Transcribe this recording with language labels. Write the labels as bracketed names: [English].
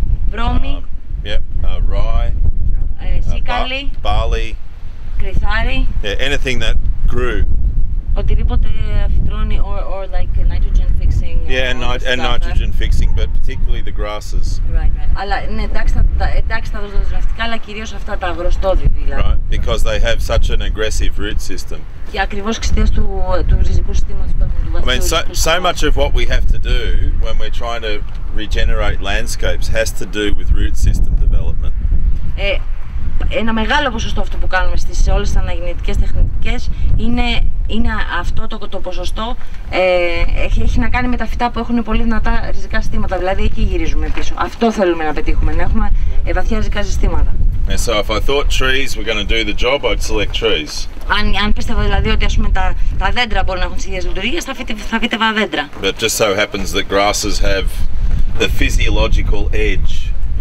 [Greek] βρώμη, [English] rye, [Greek] σίκαλη, [English] barley, [Greek] κρυθάρι, [English] anything that grew. [Greek] Οτιδήποτε φυτρώνει [English] or like nitrogen fixing. And nitrogen fixing, but particularly the grasses. Right. [Greek] Αλλά ναι, εντάξει τα δοσδοσμευτικά, αλλά κυρίως αυτά τα αγροστόδη δηλαδή. [English] Right, because they have such an aggressive root system. [Greek] Και ακριβώς εξαιτίας του ριζικού συστήματος που έχουν, του βαθιού. [English] I mean, so much of what we have to do when we're trying to regenerate landscapes has to do with root system development. [Greek] Ένα μεγάλο ποσοστό αυτό που κάνουμε σε όλες τις αναγεννητικές τεχνικές είναι αυτό το ποσοστό έχει να κάνει με τα φυτά που έχουν πολύ δυνατά ριζικά συστήματα, δηλαδή εκεί γυρίζουμε πίσω. Αυτό θέλουμε να πετύχουμε, να έχουμε βαθιά ριζικά συστήματα. [English] And so if I thought trees were going to do the job, I'd select trees. [Greek] Αν πίστευα δηλαδή ότι ας πούμε τα δέντρα μπορούν να έχουν τις ίδιες λειτουργίες, θα φύτευα δέντρα. [English] But it just so happens that grasses have the physiological edge.